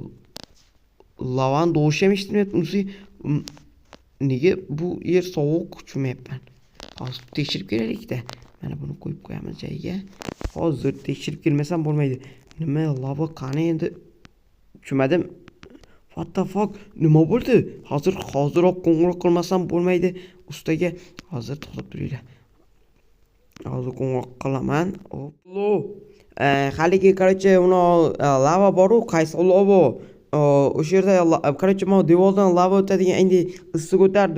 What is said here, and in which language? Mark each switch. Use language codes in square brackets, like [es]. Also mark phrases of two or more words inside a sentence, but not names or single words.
[uz] Lavani do'shi ham eshitmayapti. Nega bu yer sovuq, tushunmayapman. Hozir tekshirib kelaylik-da. Mana buni qo'yib qo'yamiz joyiga. Hozir tekshirib kelmasam bo'lmaydi. Nima lava qani endi? Tushunmadim. [en] What the fuck? [uz] Nima bo'ldi? Hoziroq qo'ng'iroq qilmasam bo'lmaydi ustaga. Hozir to'xtab turinglar. Hozir qo'ng'iroq qilaman. Allo. Haligi короче, uni lava bor-ku, qaysi lava? O'sha yerda короче, men devordan lava o'tadigan endi issiq o'tardi.